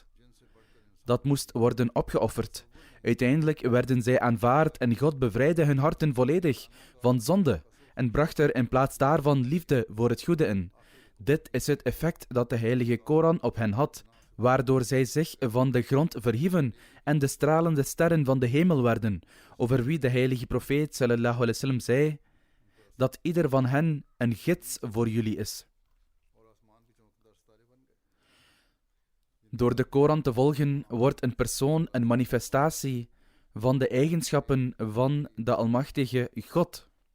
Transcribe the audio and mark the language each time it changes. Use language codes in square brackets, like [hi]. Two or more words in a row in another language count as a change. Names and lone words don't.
[nl] Dat moest worden opgeofferd. Uiteindelijk werden zij aanvaard en God bevrijdde hun harten volledig van zonde en bracht er in plaats daarvan liefde voor het goede in. Dit is het effect dat de heilige Koran op hen had, waardoor zij zich van de grond verhieven en de stralende sterren van de hemel werden, over wie de heilige profeet [ar] صلى الله عليه وسلم [nl] zei dat ieder van hen een gids voor jullie is. Door de Koran te volgen wordt een persoon een manifestatie van de eigenschappen van de Almachtige God.